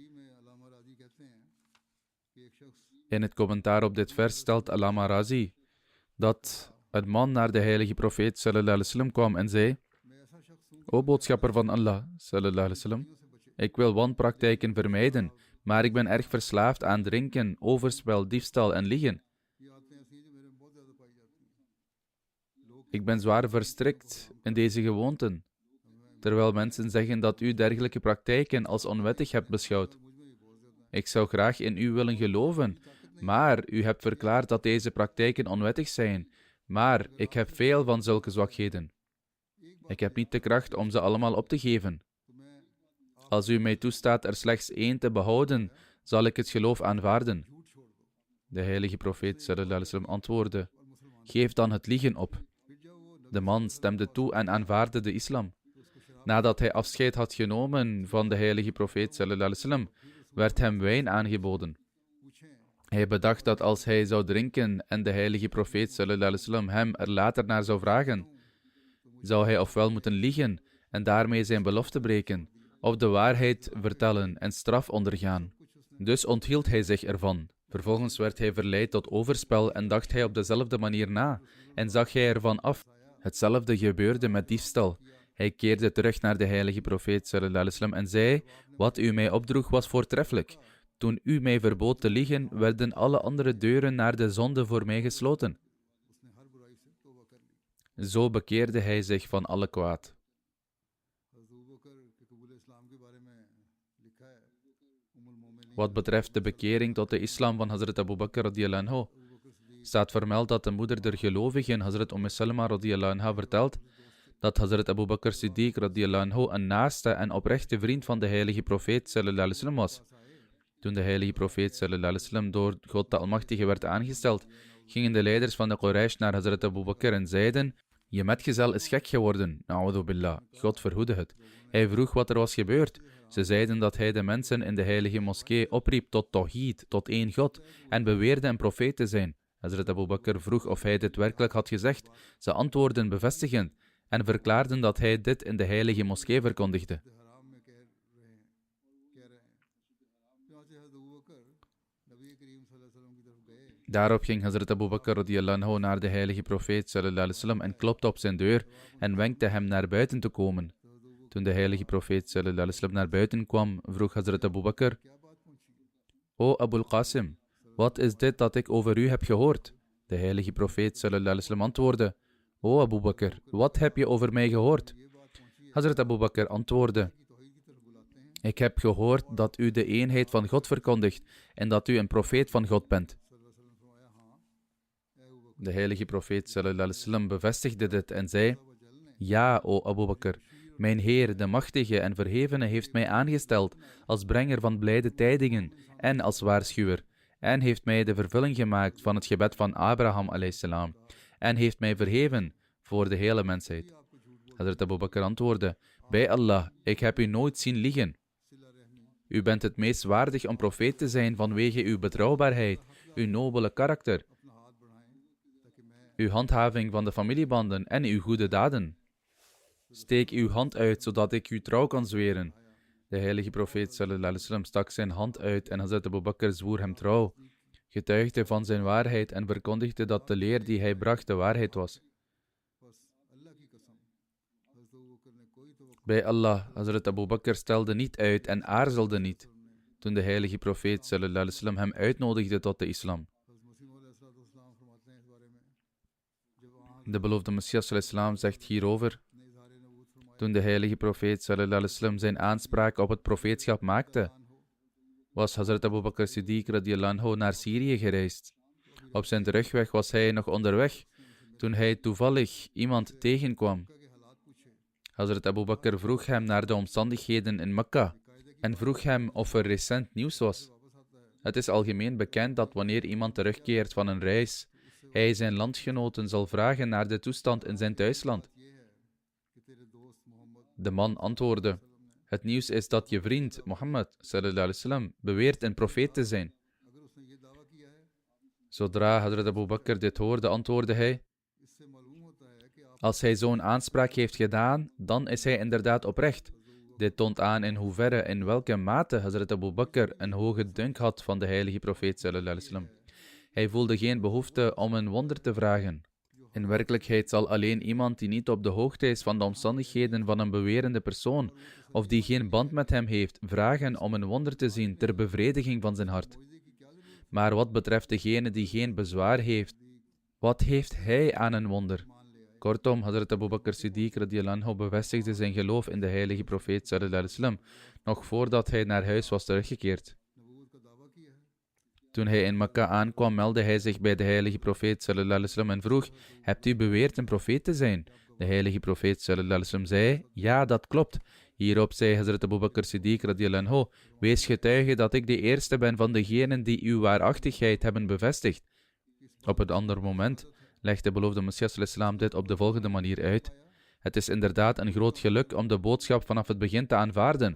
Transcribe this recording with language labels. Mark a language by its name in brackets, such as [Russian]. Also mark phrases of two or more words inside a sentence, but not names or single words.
[Dutch] In het commentaar op dit vers stelt Allama Razi dat een man naar de heilige profeet [Arabic] صلى الله عليه وسلم [Dutch] kwam en zei: O boodschapper van Allah [Arabic] صلى الله عليه وسلم, [Dutch] ik wil wanpraktijken vermijden, maar ik ben erg verslaafd aan drinken, overspel, diefstal en liegen. Ik ben zwaar verstrikt in deze gewoonten, terwijl mensen zeggen dat u dergelijke praktijken als onwettig hebt beschouwd. Ik zou graag in u willen geloven, maar u hebt verklaard dat deze praktijken onwettig zijn, maar ik heb veel van zulke zwakheden. Ik heb niet de kracht om ze allemaal op te geven. Als u mij toestaat er slechts één te behouden, zal ik het geloof aanvaarden. De heilige profeet [Arabic] صلى الله عليه وسلم [Dutch] antwoordde: geef dan het liegen op. De man stemde toe en aanvaardde de islam. Nadat hij afscheid had genomen van de heilige profeet [Arabic] صلى الله عليه وسلم, [Dutch] werd hem wijn aangeboden. Hij bedacht dat als hij zou drinken en de heilige profeet [Arabic] صلى الله عليه وسلم [Dutch] hem er later naar zou vragen, zou hij ofwel moeten liegen en daarmee zijn belofte breken, of de waarheid vertellen en straf ondergaan. Dus onthield hij zich ervan. Vervolgens werd hij verleid tot overspel en dacht hij op dezelfde manier na en zag hij ervan af. Hetzelfde gebeurde met diefstal. Hij keerde terug naar de heilige profeet [Arabic] صلى الله عليه وسلم [Dutch] en zei: wat u mij opdroeg was voortreffelijk. Toen u mij verbood te liegen, werden alle andere deuren naar de zonde voor mij gesloten. Zo bekeerde hij zich van alle kwaad. Wat betreft de bekering tot de islam van Hazrat Abu Bakr [Arabic] رضي الله عنه, [Dutch] staat vermeld dat de moeder der gelovigen, Hazrat Salma [Arabic] رضي الله عنها, [Dutch] vertelt dat Hazrat Abu Bakr Siddiq [Arabic] رضي الله عنه [Dutch] een naaste en oprechte vriend van de heilige profeet [Arabic] صلى الله عليه وسلم [Dutch] was. Toen de heilige profeet [Arabic] صلى الله عليه وسلم [Dutch] door God de Almachtige werd aangesteld, gingen de leiders van de Quraysh naar Hazrat Abu Bakr en zeiden: je metgezel is gek geworden, [Arabic] نعوذ بالله, [Dutch] God verhoede het. Hij vroeg wat er was gebeurd. Ze zeiden dat hij de mensen in de heilige moskee opriep tot tawhid, tot één God, en beweerde een profeet te zijn. Hazrat Abu Bakr vroeg of hij dit werkelijk had gezegd. Ze antwoordden bevestigend en verklaarden dat hij dit in de heilige moskee verkondigde. Daarop ging Hazrat Abu Bakr [Arabic] رضي الله عنه [Dutch] naar de heilige profeet [Arabic] صلى الله عليه وسلم [Dutch] en klopte op zijn deur en wenkte hem naar buiten te komen. Toen de heilige profeet [Arabic] صلى الله عليه وسلم [Dutch] naar buiten kwam, vroeg Hazrat Abu Bakr: O Abul Qasim, wat is dit dat ik over u heb gehoord? De heilige profeet [Arabic] صلى الله عليه وسلم [Dutch] antwoordde: O Abu Bakr, wat heb je over mij gehoord? Hazrat Abu Bakr antwoordde: ik heb gehoord dat u de eenheid van God verkondigt en dat u een profeet van God bent. De heilige profeet [Arabic] صلى الله عليه وسلم [Dutch] bevestigde dit en zei: Ja, o Abu Bakr, mijn Heer, de Machtige en Verhevene, heeft mij aangesteld als brenger van blijde tijdingen en als waarschuwer, en heeft mij de vervulling gemaakt van het gebed van Abraham [Arabic] عليه السلام, [Dutch] en heeft mij verheven voor de hele mensheid. Hazrat Abu Bakr antwoordde: Bij Allah, ik heb u nooit zien liegen. U bent het meest waardig om profeet te zijn vanwege uw betrouwbaarheid, uw nobele karakter, uw handhaving van de familiebanden en uw goede daden. Steek uw hand uit, zodat ik u trouw kan zweren. De heilige profeet [Arabic] صلى الله عليه وسلم [Dutch] stak zijn hand uit en Hazrat Abu Bakr zwoer hem trouw, getuigde van zijn waarheid en verkondigde dat de leer die hij bracht de waarheid was. Bij Allah, Hazrat Abu Bakr stelde niet uit en aarzelde niet toen de heilige profeet [Arabic] صلى الله عليه وسلم [Dutch] hem uitnodigde tot de islam. De beloofde Messias [Arabic] صلى الله عليه وسلم [Dutch] zegt hierover: Toen de heilige profeet [Arabic] صلى الله عليه وسلم [Dutch] zijn aanspraak op het profeetschap maakte, was Hazrat Abu Bakr Siddiq [Arabic] رضي الله عنه [Dutch] naar Syrië gereisd. Op zijn terugweg was hij nog onderweg toen hij toevallig iemand tegenkwam. Hazrat Abu Bakr vroeg hem naar de omstandigheden in Mekka en vroeg hem of er recent nieuws was. Het is algemeen bekend dat wanneer iemand terugkeert van een reis, hij zijn landgenoten zal vragen naar de toestand in zijn thuisland. De man antwoordde: Het nieuws is dat je vriend, Mohammed [Arabic] صلى الله عليه وسلم, [Dutch] beweert een profeet te zijn. Zodra Hazrat Abu Bakr dit hoorde, antwoordde hij: Als hij zo'n aanspraak heeft gedaan, dan is hij inderdaad oprecht. Dit toont aan in hoeverre, in welke mate Hazrat Abu Bakr een hoge dunk had van de heilige profeet [Arabic] صلى الله عليه وسلم. [Dutch] Hij voelde geen behoefte om een wonder te vragen. In werkelijkheid zal alleen iemand die niet op de hoogte is van de omstandigheden van een bewerende persoon, of die geen band met hem heeft, vragen om een wonder te zien ter bevrediging van zijn hart. Maar wat betreft degene die geen bezwaar heeft, wat heeft hij aan een wonder? Kortom, Hazrat Abu Bakr Siddiq [Arabic] رضي الله عنه [Dutch] bevestigde zijn geloof in de heilige profeet [Arabic] صلى الله عليه وسلم, [Dutch] nog voordat hij naar huis was teruggekeerd. Toen hij in Mekka aankwam, meldde hij zich bij de heilige profeet [Arabic] صلى الله عليه وسلم [Dutch] en vroeg: Hebt u beweerd een profeet te zijn? De heilige profeet [Arabic] صلى الله عليه وسلم [Dutch] zei: Ja, dat klopt. Hierop zei Hazrat Abu Bakr Siddiq [Arabic] رضي الله عنه: [Dutch] Wees getuige dat ik de eerste ben van degenen die uw waarachtigheid hebben bevestigd. Op een ander moment legt de beloofde Messias sallallahu dit op de volgende manier uit: Het is inderdaad een groot geluk om de boodschap vanaf het begin te aanvaarden.